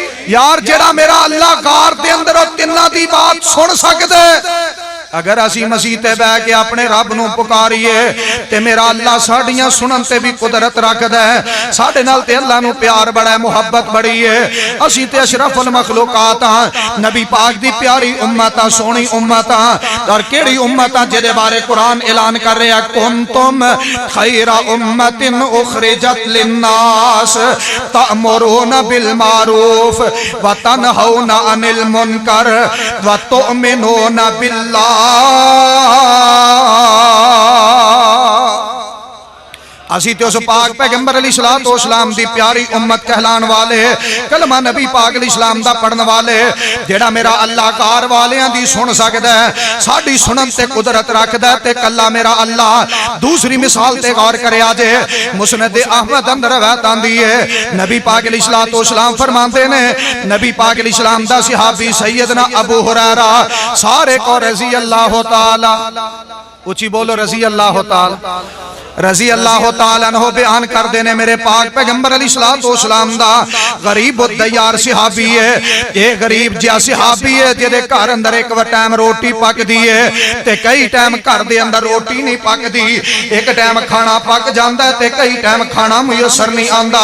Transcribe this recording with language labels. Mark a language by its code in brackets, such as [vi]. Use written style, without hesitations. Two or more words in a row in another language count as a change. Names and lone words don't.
[pa] یار جیہڑا میرا اللہ غار دے اندر تنہاں دی بات سن سکدے، اگر اسی مسیح تے بہہ کے اپنے رب نوں پکاریے تے میرا اللہ ساڈیاں سنن تے بھی قدرت رکھدا ہے. ساڈے نال تے اللہ نوں پیار بڑا ہے، محبت بڑی ہے. اسی تے [ar] أشرف المخلوقات [pa] ہاں، نبی پاک دی پیاری امت ہاں، سوہنی امت ہاں. اور کیہڑی امت ہاں جہدے بارے قرآن اعلان کر رہا, [ar] كنتم خير أمة أخرجت للناس تأمرون بالمعروف وتنهون عن المنكر وتؤمنون بالله. [pa] اسی تو اس پاک پیغمبر علیہ السلام دی پیاری امت کہلان والے، کلمہ نبی پاک علیہ السلام دا پڑھن والے، جیہڑا میرا اللہ کار والیاں دی سن سکدا ہے، ساڈی سنن تے قدرت رکھدا ہے تے کلا میرا اللہ. دوسری مثال تے غور کریا جے، مسند احمد اندر روایت آندی ہے، نبی پاک علیہ السلام فرماندے نے، نبی پاک علیہ السلام دا صحابی سیدنا ابو ہریرہ سارے کو [ar] رضي الله تعالى, [pa] اچی بولو [ar] رضي الله تعالى، رضي الله تعالى عنه [pa] بیان کر دینے میرے پاک پیغمبر علیہ السلام دا غریب دیار صحابی ہے. یہ غریب جیہا صحابی ہے جہدے گھر اندر ایک ٹائم روٹی پکدی ہے تے کئی ٹائم گھر دے اندر روٹی نہیں پکدی، ایک ٹائم کھانا پک جاندا ہے تے کئی ٹائم کھانا میسر نہیں آندا.